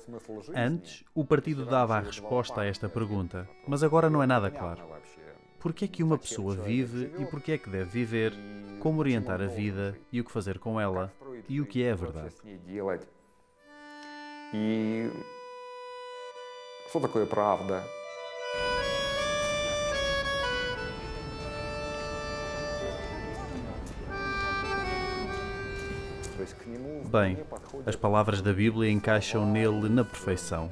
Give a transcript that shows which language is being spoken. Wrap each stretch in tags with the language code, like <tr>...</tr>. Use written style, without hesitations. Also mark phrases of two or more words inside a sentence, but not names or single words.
<pt>Antes, o partido dava a resposta a esta pergunta, mas agora não é nada claro. Por que é que uma pessoa vive e por que é que deve viver, como orientar a vida e o que fazer com ela, e o que é a verdade.</pt> <ru>E что такое правда?</ru> <pt>Bem, as palavras da Bíblia encaixam nele na perfeição.</pt>